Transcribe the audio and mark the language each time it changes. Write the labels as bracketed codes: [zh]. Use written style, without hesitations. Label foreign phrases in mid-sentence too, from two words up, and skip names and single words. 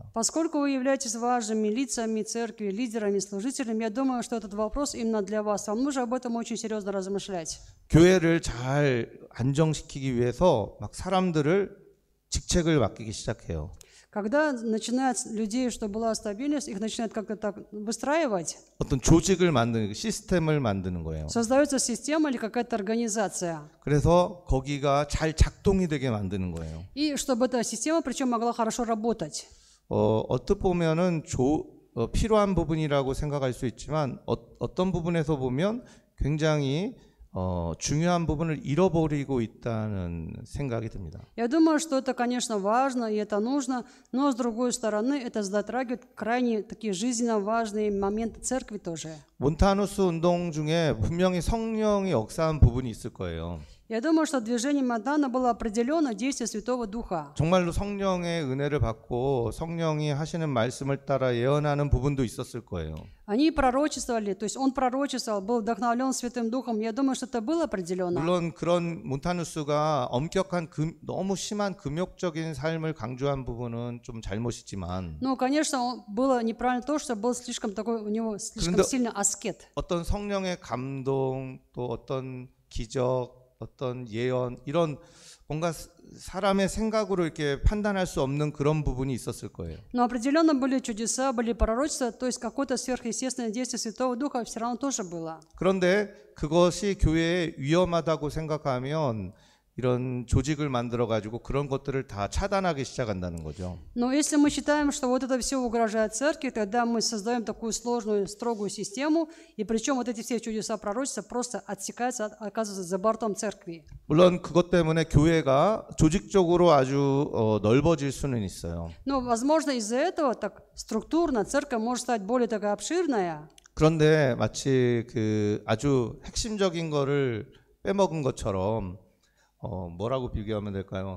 [ru] Поскольку вы являетесь важными лицами церкви, лидерами, служителями, я думаю, что этот вопрос именно для вас. Вам нужно об этом очень серьезно размышлять. [ko] 교회를 잘 안정시키기 위해서 막 사람들을 직책을 맡기기 시작해요. [ru] Когда начинают людей, чтобы была стабильность, их начинают как-то так выстраивать. [ko] 어떤 조직을 만드는 시스템을 만드는 거예요. [ru] Создается система или какая-то организация. [ko] 그래서 거기가 잘 작동이 되게 만드는 거예요. [ru] И чтобы эта система, причем, могла хорошо работать. [ko] 어떻게 보면은 필요한 부분이라고 생각할 수 있지만 어떤 부분에서 보면 굉장히 중요한 부분을 잃어버리고 있다는 생각이 듭니다. [ru] Я думаю, что это, конечно, важно и это нужно, но с другой стороны, это затрагивает крайне такие жизненно важные моменты церкви тоже. [ko] 몬타누스 운동 중에 분명히 성령이 역사한 부분이 있을 거예요. [ru] Я думаю, что в движении Монтана было определено действие Святого Духа. [ko] 정말로 성령의 은혜를 받고 성령이 하시는 말씀을 따라 예언하는 부분도 있었을 거예요. [ru] Они пророчествовали, то есть он пророчествовал, был вдохновлен Святым Духом. Я думаю, что это было определенно. [ko] 물론 그런 몬타누스가 엄격한 너무 심한 금욕적인 삶을 강조한 부분은 좀 잘못이지만 [ru] Ну, конечно, было неправильно то, что был слишком такой, у него слишком сильный аскет. [ko] 어떤 성령의 감동 또 어떤 기적 어떤 예언 이런 뭔가 사람의 생각으로 이렇게 판단할 수 없는 그런 부분이 있었을 거예요. [ru] Но определенно были чудеса, были пророчества, то есть какое-то сверхъестественное действие Святого Духа все равно тоже было. [ko] 그런데 그것이 교회에 위험하다고 생각하면 이런 조직을 만들어 가지고 그런 것들을 다 차단하기 시작한다는 거죠. [ru] Но если мы считаем, что вот это все угрожает церкви, тогда мы создаем такую сложную, строгую систему, и причем вот эти все чудеса пророчества просто отсекаются, оказываются за бортом церкви. [ko] 물론 그것 때문에 교회가 조직적으로 아주 넓어질 수는 있어요. [ru] Но, возможно, из-за этого так структурно церковь может стать более такая обширная. [ko] 그런데 마치 그 아주 핵심적인 거를 빼먹은 것처럼 뭐라고 비교하면 될까요?